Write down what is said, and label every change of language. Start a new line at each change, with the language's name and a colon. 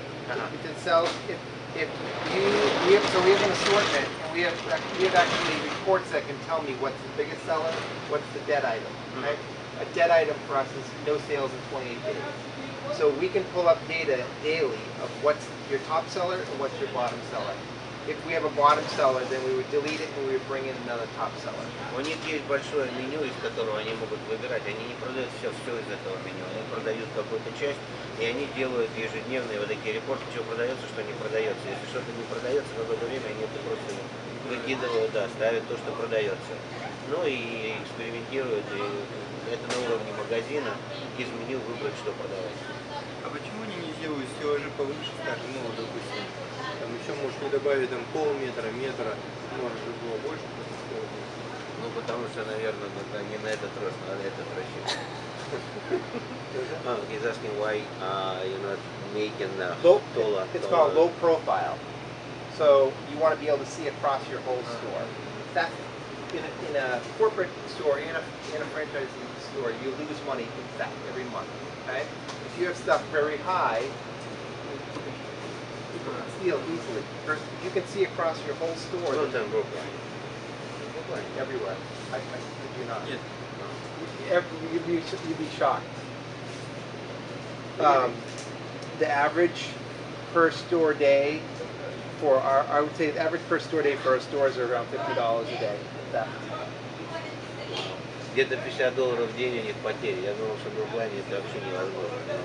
English: It sells if you we have an assortment, and we have actually reports that can tell me what's the biggest seller, what's the dead item. Right? A dead item for us is no sales in 28 days. So we can pull up data daily of what's your top seller and what's your bottom seller. If we have a bottom seller, then we would delete it and we would bring in another top seller.
Russian: У них есть большое меню, из которого они могут выбирать. Они не продают все из этого меню. Они продают какую-то часть, и они делают ежедневные вот такие репорты, что продается, что не продается. Если что-то не продается, в какое-то время они это просто выкидывают, да, ставят то, что продается. Ну и экспериментируют, и это на уровне магазина, из меню выбрать, что продавать. А почему они не делают стеллажи повыше, скажем, ну, допустим, там еще, может, не добавить там полметра, метра, может, чтобы было больше? Ну, потому что, наверное, не на этот рост, а на этот рассчитан.
English: He's asking why you're not making taller. It's called low profile. So you want to be able to see across your whole store. That's in a corporate store, in a franchising store, you lose money in fact every month. Okay? If you have stuff very high, you can steal easily. You can see across your whole store.
Russian: Ну, там Brooklyn.
English: Everywhere. I kid you not.
Russian: Нет.
English: You'd be shocked. The average per store day for I would say the average per store day for our stores are around $50 a day.
Russian: Где-то $50 в день у них потери. Я думал, что в Бруклине это вообще невозможно.